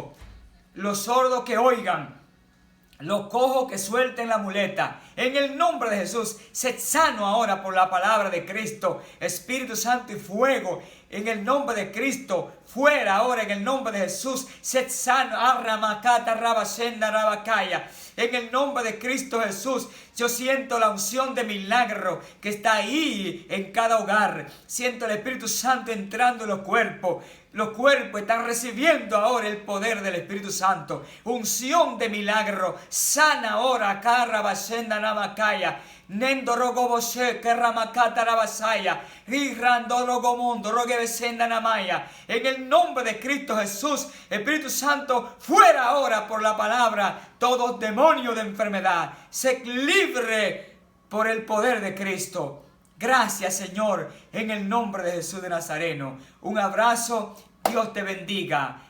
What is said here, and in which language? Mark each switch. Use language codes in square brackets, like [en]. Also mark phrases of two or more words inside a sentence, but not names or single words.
[es] Los sordos que oigan. Los cojos que suelten la muleta. En el nombre de Jesús, sed sano ahora por la palabra de Cristo. Espíritu Santo y fuego. En el nombre de Cristo, fuera ahora en el nombre de Jesús. Sed sano. Arramakata, rabasenda, rabakaya. En el nombre de Cristo Jesús, yo siento la unción de milagro que está ahí en cada hogar. Siento el Espíritu Santo entrando en los cuerpos. Los cuerpos están recibiendo ahora el poder del Espíritu Santo. Unción de milagro. Sana ahora. Karabasenda namakaya. Nendo rogoboshe kerramakata rabasaya. Rirando rogomundo rogebesenda namaya. En el nombre de Cristo Jesús, Espíritu Santo, fuera ahora por la palabra todo demonio de enfermedad. Sé libre por el poder de Cristo. Gracias, Señor, en el nombre de Jesús de Nazareno. Un abrazo, Dios te bendiga.